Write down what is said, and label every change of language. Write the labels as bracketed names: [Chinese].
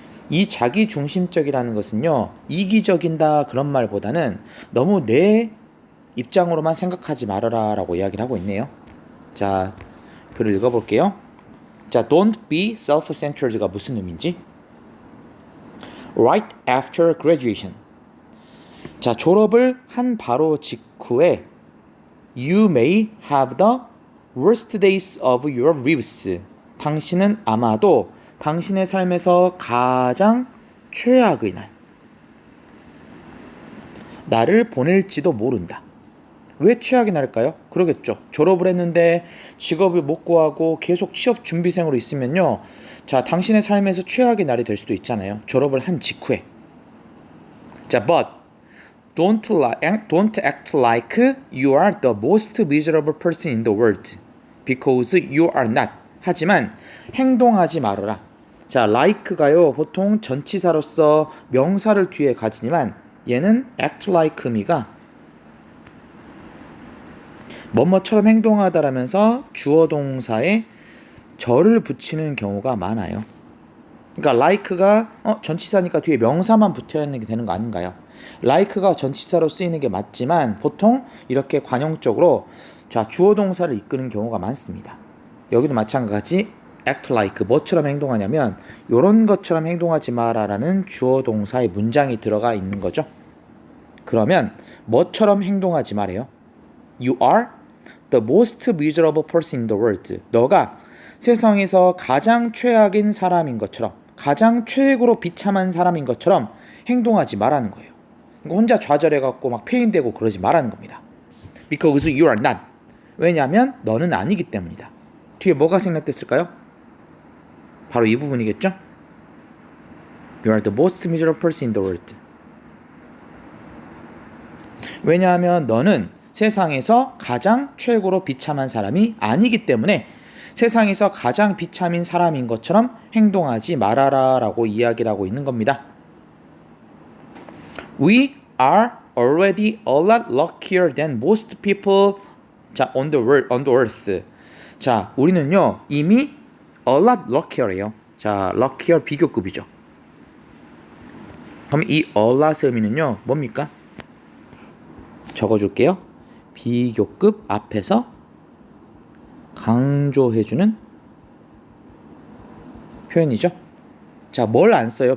[Korean] 이 자기중심적이라는 것은요, 이기적인다 그런 말보다는 너무 내 입장으로만 생각하지 말아라 라고 이야기를 하고 있네요. 자, 글을 읽어볼게요. 자, [English] don't be self-centered [Korean] 가 무슨 의미인지. [English] Right after graduation. [Korean] 자, 졸업을 한 바로 직후에 [English] You may have the worst days of your lives. [Korean] 당신은 아마도 당신의 삶에서 가장 최악의 날을 보낼지도 모른다. 왜 최악의 날일까요? 그러겠죠. 졸업을 했는데 직업을 못 구하고 계속 취업 준비생으로 있으면요, 자, 당신의 삶에서 최악의 날이 될 수도 있잖아요. 졸업을 한 직후에. [English] 자, but don't act like you are the most miserable person in the world because you are not. [Korean] 하지만 행동하지 말아라. 자, like가요, 보통 전치사로서 명사를 뒤에 가지지만 얘는 act like 의미가 뭐뭐처럼 행동하다라면서 주어 동사에 절을 붙이는 경우가 많아요. 그러니까 like가 전치사니까 뒤에 명사만 붙어 있는 게 되는 거 아닌가요? like가 전치사로 쓰이는 게 맞지만 보통 이렇게 관용적으로, 자, 주어 동사를 이끄는 경우가 많습니다. 여기도 마찬가지 act like 뭐처럼 행동하냐면 요런 것처럼 행동하지 마라라는 주어 동사의 문장이 들어가 있는 거죠. 그러면 뭐처럼 행동하지 말아요? [English] You are the most miserable person in the world. [Korean] 너가 세상에서 가장 최악인 사람인 것처럼, 가장 최고로 비참한 사람인 것처럼 행동하지 말라는 거예요. 혼자 좌절해갖고 막 패인되고 그러지 말라는 겁니다. [English] Because you are not. [Korean] 왜냐하면 너는 아니기 때문이다. 뒤에 뭐가 생략됐을까요? 바로 이 부분이겠죠? [English] You are the most miserable person in the world. [Korean] 왜냐하면 너는 세상에서 가장 최고로 비참한 사람이 아니기 때문에 세상에서 가장 비참인 사람인 것처럼 행동하지 말아라 라고 이야기를 하고 있는 겁니다. [English] We are already a lot luckier than most people, 자, on the earth. [Korean] 자, 우리는요 이미 [English] a lot luckier [Korean] 예요. 자, luckier 비교급이죠. 그럼 이 a lot의 의미는요 뭡니까? 적어줄게요. 비교급 앞에서 강조해주는 표현이죠. 자, 뭘 안 써요?